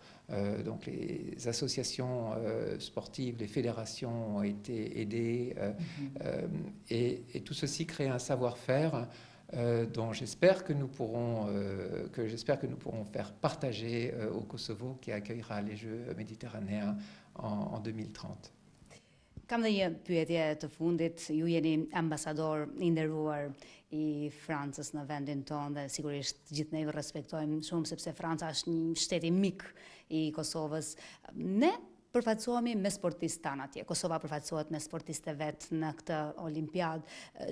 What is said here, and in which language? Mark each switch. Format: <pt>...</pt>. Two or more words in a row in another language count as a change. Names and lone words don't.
<fr>Donc les associations sportives, les fédérations ont été aidées et tout ceci crée un savoir-faire dont j'espère que nous pourrons faire partager au Kosovo qui accueillera les Jeux méditerranéens en 2030.</fr> <sq>Kam dhe një pyetje të fundit, ju jeni ambasador I nderuar I Francës në vendin tonë dhe sigurisht gjithë ne ju respektojmë shumë sepse Franca është një shtet I mik I Kosovës. Ne përfaqësohemi me sportistë tanë atje. Kosova përfaqësohet me sportiste vet në këtë olimpiadë.</sq>